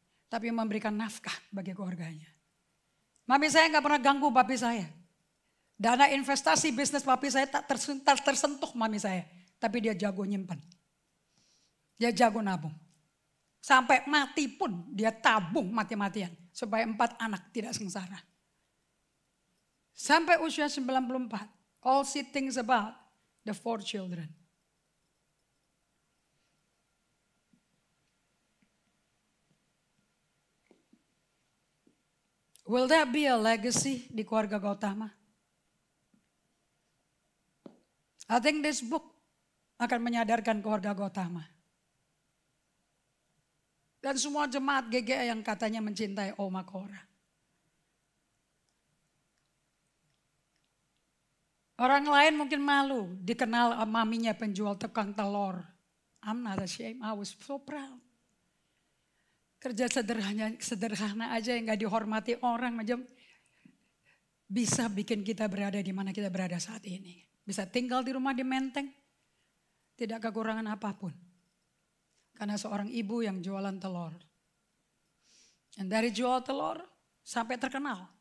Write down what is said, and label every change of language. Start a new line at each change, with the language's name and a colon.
Indonesian: Tapi memberikan nafkah bagi keluarganya. Mami saya nggak pernah ganggu papi saya. Dana investasi bisnis papi saya tak tersentuh mami saya. Tapi dia jago nyimpan. Dia jago nabung. Sampai mati pun dia tabung mati-matian. Supaya 4 anak tidak sengsara. Sampai usia 94.
English: All she thinks about the 4 children. Will that be a legacy
Indonesian: di keluarga
English: Gautama? I think this book
Indonesian: akan menyadarkan keluarga
English: Gautama.
Indonesian: Dan semua jemaat GGA yang katanya mencintai Oma Cora. Orang lain mungkin malu dikenal maminya penjual tukang telur.
English: I'm not ashamed, I was so proud.
Indonesian: Kerja sederhana aja yang gak dihormati orang aja bisa bikin kita berada di mana kita berada saat ini. Bisa tinggal di rumah di Menteng, tidak kekurangan apapun. Karena seorang ibu yang jualan telur. Dan dari jual telur sampai terkenal.